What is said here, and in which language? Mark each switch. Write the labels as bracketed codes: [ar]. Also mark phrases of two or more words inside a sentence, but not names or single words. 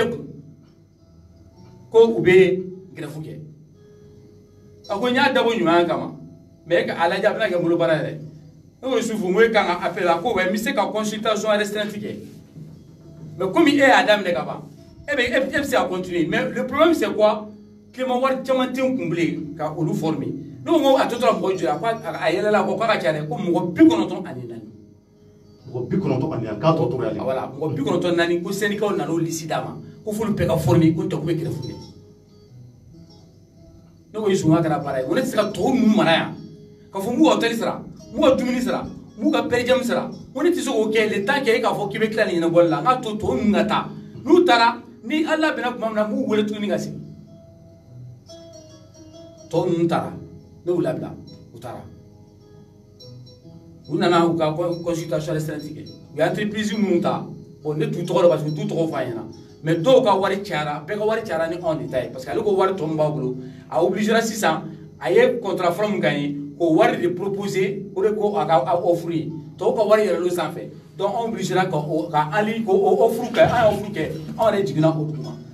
[bm] bɛɛ kun ko u bɛ grève kɛ a ko n y'a dabɔ ɲuman kama mais ka a lajɛ a bɛna kɛ bolo baara yɛrɛ ne ko Yusufu n ko e kan ka appel a ko n bɛ se ka [fr] consultation restreinte [bm] kɛ [fr] mais comme [bm] e y'a daminɛ ka ban e bɛ se ka [fr] continuer mais le problème c'est quoi [bm] Clément wari caman tɛ n kun bilen ka olu former ne ko a tɔ tora mɔgɔ joli a yɛlɛla ko k'a ka ca dɛ ko mɔgɔ 94 mɔgɔ 94 k'a tɔ tora yan voilà mɔgɔ 94 ko syndicat nana o liste d'a ma ko f'olu bɛɛ ka former ko tɔ ko bɛ grève kɛ ne ko Yusufu n k'a kɛra baara ye ko ne tɛ se ka tɔw ninnu mara yan ka fɔ n b'u ka hôtel sara n b'u ka dumuni sara n b'u ka per diem sara ko ne tɛ se k'o kɛ [fr] le temps que [bm] e k'a fɔ k'i bɛ tila nin ɲɛnabɔli la n k'a to tɔw ninnu ka taa n'u taara ni Ala bɛnna tuma min na n b'u wele tuguni ka segin tɔw ninnu taara ne y'u labila u taara u nana u ka [fr] consultation restreinte [bm] kɛ u ye entreprise minnu ta bon ne t'u tɔgɔ dɔn [fr] parce que [bm] t'u tɔgɔ f'a ɲɛna mais dɔw ka wari cayara bɛɛ ka wari cayara ni anw de ta ye [fr] parce que [bm] ale ko wari tɔ min b'a bolo a obligera sisan a ye contrat fɔlɔ min gagné k'o wari de proposer o de ko a ka offre ye tɔw ka wari yɛlɛl'o sanfɛ donc anw obligera ka [fr] en ligne [bm] k'o offre kɛ an ye offre kɛ anw yɛrɛ jiginna o duguma